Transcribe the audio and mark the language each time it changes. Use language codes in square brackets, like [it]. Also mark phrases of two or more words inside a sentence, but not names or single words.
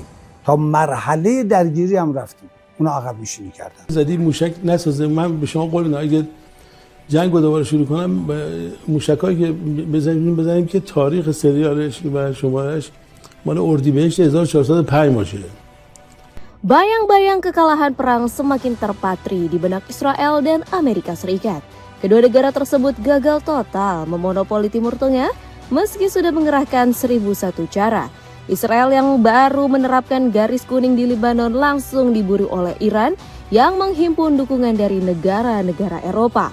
[fa] تا مرحله درگیری هم رفتیم، اونا عقب نشینی کردن. زدی موشک نسازه. من به شما قول میدم اگه جنگ رو دوباره شروع کنم موشکایی که بزنیم که تاریخ سریالش و شمارش مال اردیبهشت 1405 باشه. [id] Bayang-bayang kekalahan perang semakin terpatri di benak Israel dan Amerika Serikat. Kedua negara tersebut gagal total memonopoli Timur Tengah meski sudah mengerahkan 1001 cara. Israel yang baru menerapkan garis kuning di Lebanon langsung diburu oleh Iran yang menghimpun dukungan dari negara-negara Eropa.